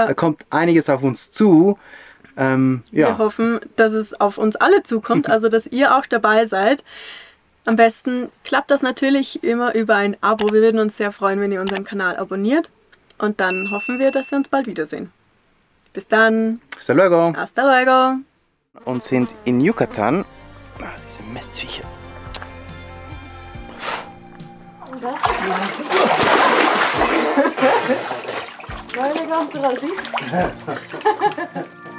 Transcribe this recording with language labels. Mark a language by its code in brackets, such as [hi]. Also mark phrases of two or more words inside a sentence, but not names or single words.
[de] da kommt einiges auf uns zu. Wir Ja, hoffen, dass es auf uns alle zukommt, also dass ihr auch dabei seid. Am besten klappt das natürlich immer über ein Abo. Wir würden uns sehr freuen, wenn ihr unseren Kanal abonniert. Und dann hoffen wir, dass wir uns bald wiedersehen. Bis dann. [es] hasta luego. Hasta luego. [de] Und sind in Yucatan. Diese Mistviecher. Vale,